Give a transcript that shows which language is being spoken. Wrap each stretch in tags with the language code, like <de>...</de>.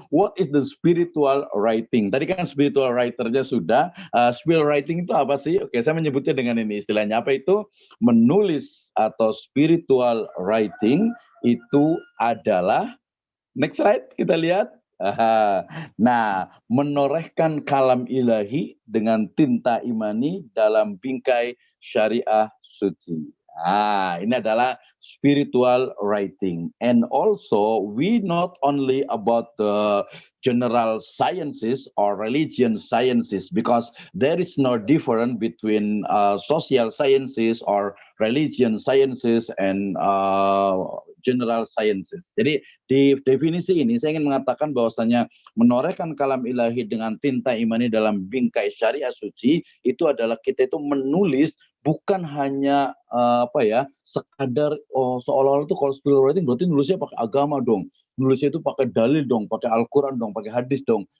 <en>What is the spiritual writing?</en> <id>Tadi kan spiritual writernya sudah. Spiritual writing itu apa sih? Oke, saya menyebutnya dengan ini istilahnya. Apa itu? Menulis atau spiritual writing itu adalah, next slide kita lihat. Nah, menorehkan kalam ilahi dengan tinta imani dalam bingkai syariah suci. Ini adalah spiritual writing.</id> <en>And also, we not only about the general sciences or religion sciences, because there is no difference between social sciences or religion sciences and general sciences.</en> <id>Jadi di definisi ini saya ingin mengatakan bahwasanya menorehkan kalam ilahi dengan tinta imani dalam bingkai syariah suci itu adalah kita itu menulis bukan hanya sekadar seolah-olah itu kalau spiritual writing berarti nulisnya pakai agama dong, nulisnya itu pakai dalil dong, pakai Al-Quran dong, pakai hadis dong.</id>